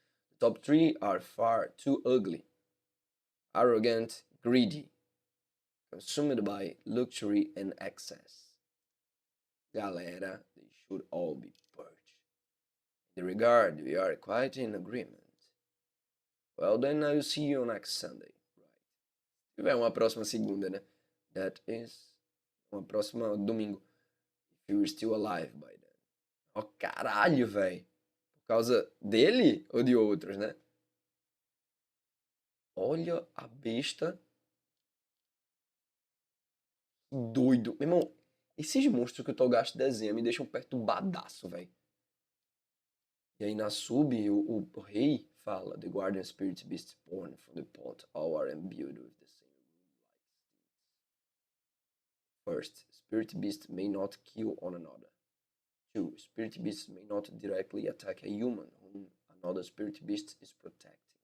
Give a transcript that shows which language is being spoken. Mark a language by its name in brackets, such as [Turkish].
[English] The top 3 are far too ugly, arrogant, greedy, consumed by luxury and excess. Galera, they should all be purged. In the regard, we are quite in agreement. Well, then I'll see you next Sunday. Right. [Portuguese] Se tiver uma próxima segunda, né? [English] That is [Portuguese] uma próxima domingo. [English] If you're still alive by then. [Portuguese] Ó, caralho, velho. Por causa dele ou de outros, né? Olha a besta. Doido. Meu irmão, esses monstros que o Togashi desenha me deixam perturbadaço, velho. E aí na sub, o rei fala: [English] The guardian spirit beast born from the pot, all are imbued with the same rune-like instincts. First, spirit beasts may not kill one another. 2. Spirit beasts may not directly attack a human whom another spirit beast is protecting.